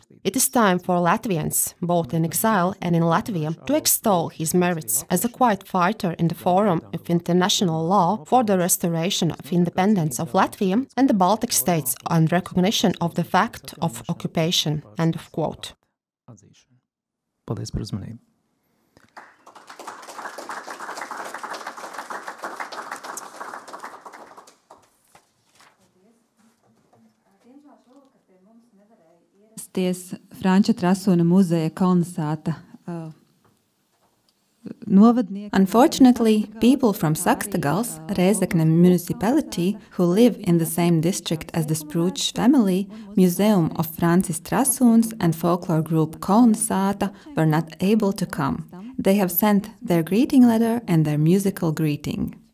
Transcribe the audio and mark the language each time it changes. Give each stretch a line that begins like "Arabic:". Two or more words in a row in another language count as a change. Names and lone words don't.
English: It is time for Latvians, both in exile and in Latvia, to extol his merits as a quiet fighter in the forum of international law for the restoration of independence of Latvia and the Baltic states and recognition of the fact of occupation." End of quote.
Latvian: Paldies par uzmanību. Franča Trasūna muzeja Kolnasāta novadnieki.
English: Unfortunately, people from Sakstagals, Rēzekne Municipality, who live in the same district as the Sprūdžs family, Museum of Francis Trasūns and folklore group Kolnasāta were not able to come. They have sent their greeting letter and their musical greeting.